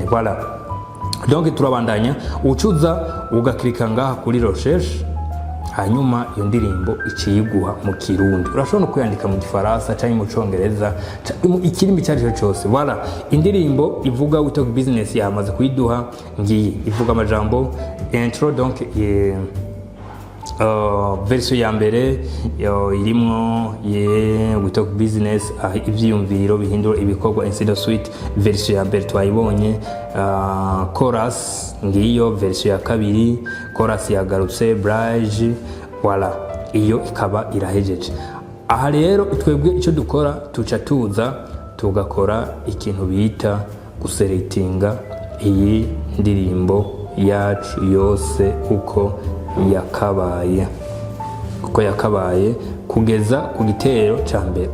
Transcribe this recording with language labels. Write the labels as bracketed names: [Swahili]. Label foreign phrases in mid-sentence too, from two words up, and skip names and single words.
[Rundi] Voilà, donc turabandanya, ucuza ugaklika ngaha kuri recherche, hanyuma iyo ndirimbo iciyiguha mu Kirundi. Urashobora no kuyandika mu Gifaransa cyangwa mu Congereza, ikirimi cyari cyose. Voilà, indirimbo ivuga We Talk Business yamaze kuyiduha ngiyi, ivuga amajambo intro. Donc version ya mbere irimo We Talk Business, ivyiyumviro bihindura ibikorwa [English] instead of [Rundi] suite. Version ya mbere twayibonye. Chorus ngiyo version ya kabiri, chorus yagarutse bridge. Voilà, iyo ikaba irahejeje. Aha rero twebwe icyo dukora, tuca tuza tugakora ikintu bita guselectinga iyi ndirimbo yacu yose uko yakabaye kugeza ku gitero cya mbere.